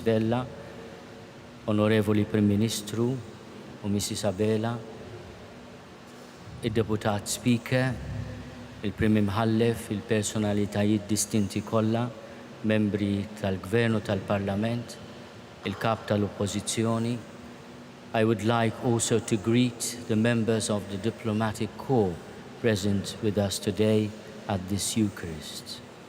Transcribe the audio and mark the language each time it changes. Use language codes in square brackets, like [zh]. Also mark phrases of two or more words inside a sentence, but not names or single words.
[mt] Vella, Onorevoli Prim Ministru u Mrs. Abela, il-Deputat Speaker, il-Prim Imħallef, il-personalitajiet distinti kollha, membri tal-Gvern u tal-Parlament, il-Kap tal-Oppożizzjoni. [en] I would like also to greet the members of the diplomatic corps present with us today at this Eucharist.